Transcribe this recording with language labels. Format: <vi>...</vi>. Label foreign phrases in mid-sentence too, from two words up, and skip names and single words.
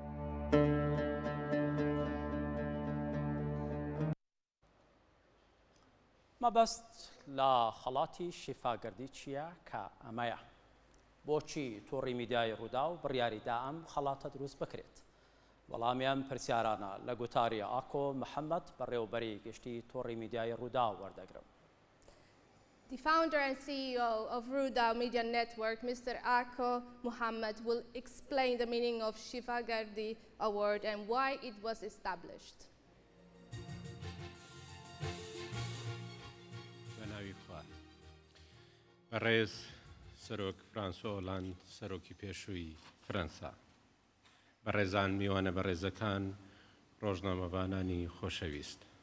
<ckb>ما بەست لە خەڵاتی شیفا گەردی چییە کە ئەمەیە بۆچی تۆڕی میدیای ڕوودا و بڕیاریدا ئەم خەڵاتە دروست بکرێت وەڵامیان پرسیارانە لە گوتاری ئاکۆ محەممەد بەڕێوەبەری گشتی تۆڕی میدیای ڕوودا وەردەگرم.</ckb> <en>The founder and CEO of Ruda Media Network, Mr. Ako Muhammad, will explain the meaning of Shifa Gardi Award and why it was established.</en> <ckb>بەڕێز سەرۆک فرانسۆ هۆلاند سەرۆکی پێشووی فەرەنسا بەڕێزان میوانە بەڕێزەکان ڕۆژنامەوانانی خۆشەویست</ckb>